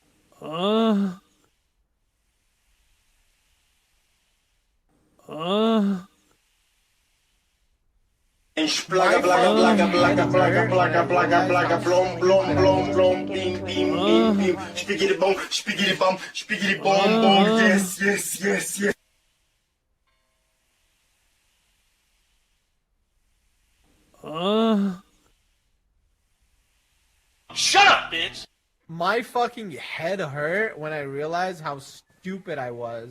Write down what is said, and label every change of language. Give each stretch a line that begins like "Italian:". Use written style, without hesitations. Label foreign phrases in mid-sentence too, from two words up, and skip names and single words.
English: And splaga blaga blaga blaga blaga blaga blaga blaga blom blom blom blom beam beam beam beam spiggity bum spiggity bum bum yes yes yes yes. Shut up, bitch! My fucking head hurt when I realized how stupid I was.